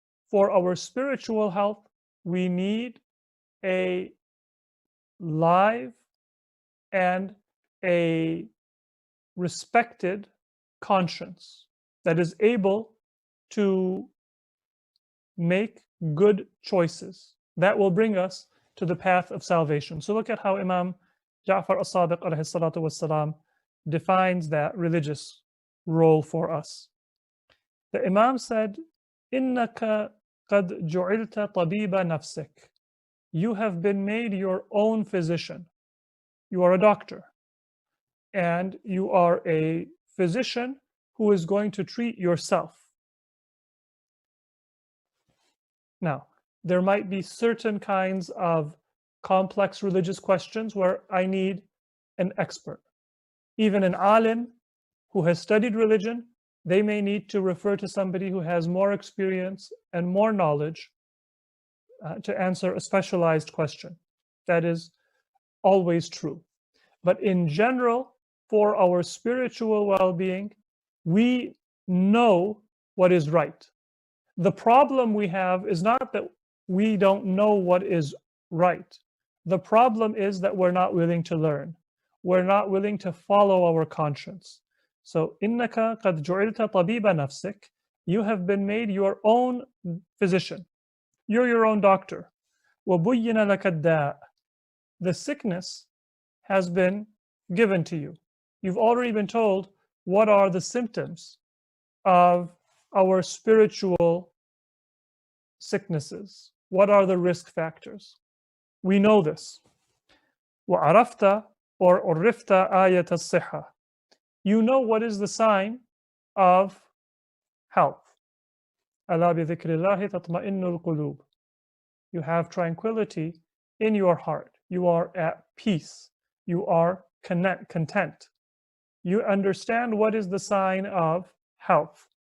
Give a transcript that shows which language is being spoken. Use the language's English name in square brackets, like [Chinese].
[English] For our spiritual health, we need a live and a respected conscience that is able to make good choices that will bring us to the path of salvation. So look at how Imam Ja'far as-Sadiq alayhi salatu wassalam defines that religious role for us. The Imam said, [Arabic] إِنَّكَ قَدْ جُعِلْتَ طَبِيبَ نَفْسِكَ. [English] You have been made your own physician. You are a doctor. And you are a physician who is going to treat yourself. Now, there might be certain kinds of complex religious questions where I need an expert. Even an alim who has studied religion, they may need to refer to somebody who has more experience and more knowledge to answer a specialized question. That is always true. But in general, for our spiritual well-being, we know what is right. The problem we have is not that we don't know what is right. The problem is that we're not willing to learn. We're not willing to follow our conscience. [Arabic] So, إِنَّكَ قَدْ جُعِلْتَ طَبِيبَ نَفْسِكَ. [English] You have been made your own physician. You're your own doctor. [Arabic] وَبُيِّنَ لَكَ الدَّاءُ. [English] The sickness has been given to you. You've already been told what are the symptoms of our spiritual sicknesses. What are the risk factors? We know this. [Arabic] وَعَرَفْتَ [English] or [Arabic] عُرِفْتَ آيَةَ الصِّحَّةِ. [English] You know what is the sign of health. [Arabic] أَلَا بِذِكْرِ اللَّهِ تَطْمَئِنُّ الْقُلُوبُ. [English] You have tranquility in your heart. You are at peace. You are content. You understand what is the sign of health.